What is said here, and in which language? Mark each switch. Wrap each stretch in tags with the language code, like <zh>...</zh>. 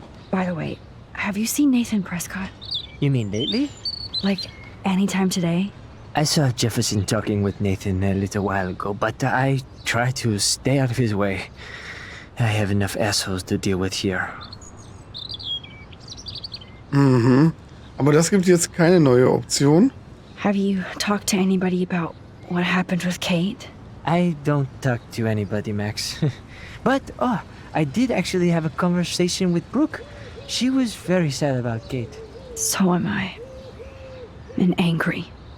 <en>By the way, have you seen Nathan Prescott? You mean lately? Like, anytime today? I saw Jefferson talking with Nathan a little while ago, but I try to stay out of his way. I have enough assholes to deal with here.</en> <de>Aber das gibt jetzt keine neue Option.</de> <en>Have you talked to anybody about what happened with Kate? I don't talk to anybody, Max. But, I did actually have a conversation with Brooke. She was very sad about Kate. So am I. And angry.</en>